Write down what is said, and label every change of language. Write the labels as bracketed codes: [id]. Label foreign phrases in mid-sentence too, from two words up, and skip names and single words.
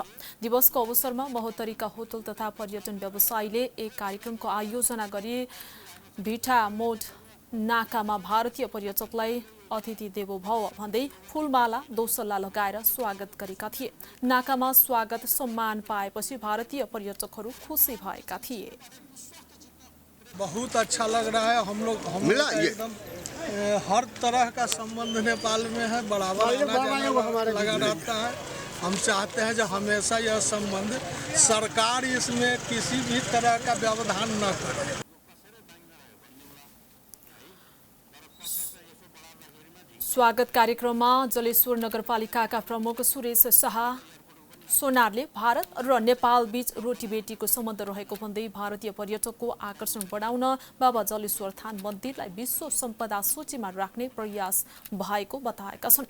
[ne] दिवसको अवसरमा महोत्तरीका होटल तथा पर्यटन व्यवसायीले एक कार्यक्रमको आयोजना गरी भिटा मोड नाकामा भारतीय पर्यटकलाई [sa] अतिथि देवो भव [ne] भन्दै फूलमाला दोसल्ला लगाएर स्वागत गरेका थिए। नाकामा स्वागत सम्मान पाएपछि भारतीय पर्यटकहरू खुसी भएका थिए। [hi] बहुत अच्छा लग रहा है। हम लोग एकदम हर तरह का संबंध नेपाल में है, बराबर लगा रहता है। हम चाहते हैं जो हमेशा यह संबंध सरकार इसमें किसी भी तरह का व्यवधान न करे। [ne] स्वागत कार्यक्रममा जलेश्वर नगरपालिकाका प्रमुख सुरेश शाह सोनारले भारत र नेपाल बीच रोटीबेटीको सम्बन्ध रहेको भन्दै भारतीय पर्यटकको आकर्षण बढाउन बाबा जलेश्वर थान मन्दिरलाई विश्व सम्पदा सूचीमा राख्ने प्रयास भएको बताएका छन्।